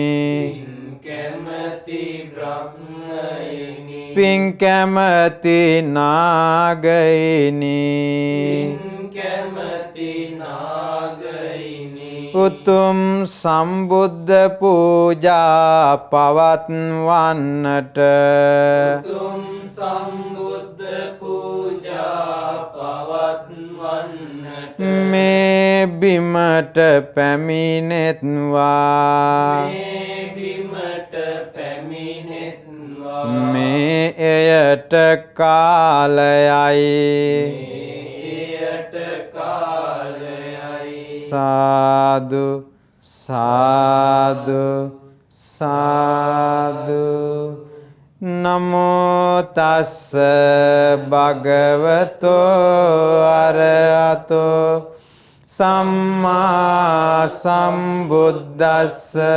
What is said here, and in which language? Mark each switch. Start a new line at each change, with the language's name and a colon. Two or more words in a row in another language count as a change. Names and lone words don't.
Sinhala: පින් කැමැති නාගයිනි උතුම් සම්බුද්ධ පූජා පවත්වන්නට මේ බිමට පැමිණෙත්වා. මේ එයට කාලයයි.
Pali: සාදු සාදු සාදු. නමෝ තස්ස භගවතෝ අරහතෝ සම්මා සම්බුද්දස්ස.